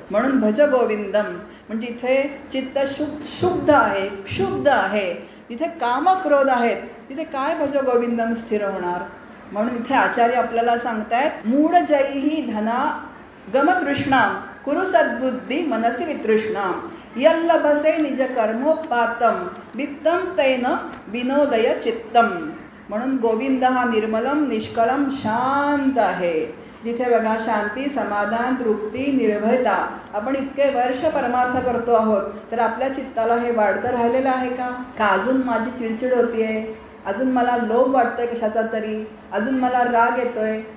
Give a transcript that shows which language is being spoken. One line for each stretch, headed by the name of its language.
Marathi: म्हणून भज गोविंदम म्हणजे इथे चित्त शुद्ध आहे, क्षुब्ध आहे, तिथे कामक्रोध आहेत, तिथे काय भज गोविंदम स्थिर होणार. म्हणून इथे आचार्य आपल्याला सांगतायत
Sanskrit: मूढ जयही धना गमतृष्णाम कुरु सद्बुद्धी मनसी वितृष्णाम. यल्लभसे निज कर्मोपातम वित्तम तेन विनोदय चित्तम.
Marathi: म्हणून गोविंद हा निर्मलम निष्कळम शांत आहे. जिथे बघा शांती, समाधान, तृप्ती, निर्भयता. आपण इतके वर्ष परमार्थ करतो आहोत, तर आपल्या चित्ताला हे वाढतं राहिलेलं आहे का अजून माझी चिडचिड होतीये, अजून मला लोभ वाटतोय कशाचा तरी, अजून मला राग येतोय.